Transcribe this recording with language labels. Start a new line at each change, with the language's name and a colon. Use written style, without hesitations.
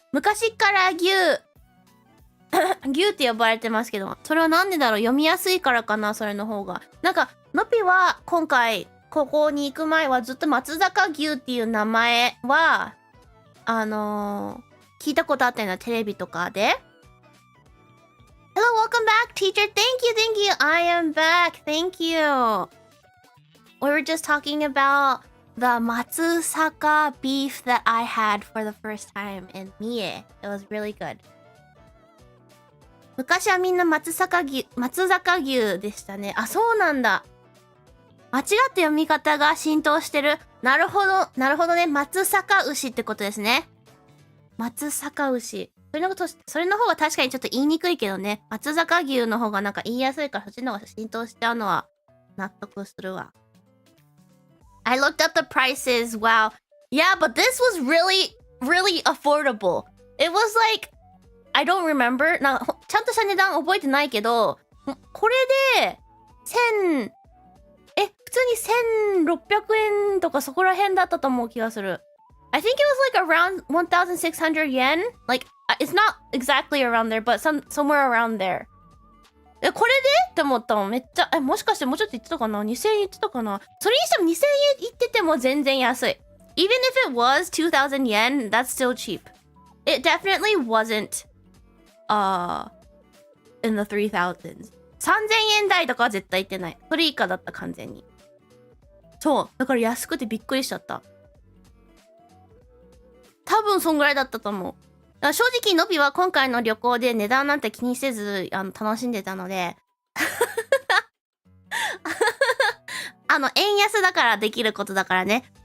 Japanese: 昔から牛って呼ばれてますけど、それはなんでだろう？読みやすいからかな、それの方が。なんか、のぴは今回、ここに行く前はずっと松坂牛っていう名前は、聞いたことあったような、テレビとかで。
English: Hello, welcome back, teacher. Thank you. I am back. Thank you. We were just talking about the Matsusaka beef that I had for the first time in Mie. It was really good.
Japanese: 昔はみんな松坂牛でしたね。あ、そうなんだ。間違った読み方が浸透してる。なるほどね。松阪牛ってことですね。松阪牛。それの方が確かにちょっと言いにくいけどね。松阪牛の方がなんか言いやすいから、そっちの方が浸透しちゃうのは納得するわ。
English: I looked up the prices. Wow. Yeah, but this was really, really affordable. It was like, I don't remember.
Japanese: ちゃんとした値段覚えてないけど、これで、普通に1600円とかそこら辺だったと思う気がする。
English: I think it was like around 1,600 yen? Like, it's not exactly around there, but somewhere around there.
Japanese: これでって思ったのめっちゃ、もしかしてもうちょっと言ってたかな？2000 円言ってたかな？それにしても2000円言ってても全然安い。
English: Even if it was 2,000 yen, that's still cheap. It definitely wasn't, in the 3,000s.
Japanese: 3000円台とかは絶対言ってない。それ以下だった、完全に。そう。だから安くてびっくりしちゃった。多分そんぐらいだったと思う。正直のびは今回の旅行で値段なんて気にせず楽しんでたので円安だからできることだからね。